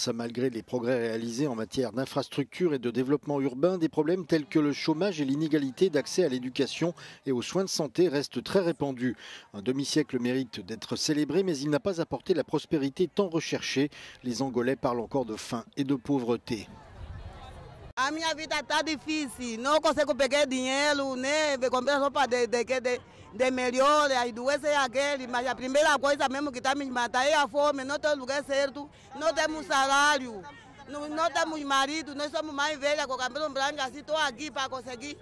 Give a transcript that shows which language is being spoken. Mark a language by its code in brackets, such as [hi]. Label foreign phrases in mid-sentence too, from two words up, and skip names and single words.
[fr] Malgré les progrès réalisés en matière d'infrastructures et de développement urbain, des problèmes tels que le chômage et l'inégalité d'accès à l'éducation et aux soins de santé restent très répandus. Un demi-siècle mérite d'être célébré, mais il n'a pas apporté la prospérité tant recherchée. Les Angolais parlent encore de faim et de pauvreté. [pt] A minha vida está difícil, não consigo pegar dinheiro, né? Comprar roupa de melhor, as doenças é aquele, mas a primeira coisa mesmo que está me matando é a fome, não tem lugar certo, não temos salário, não temos marido, nós somos mais velhas com o cabelo branco, assim estou aqui para conseguir.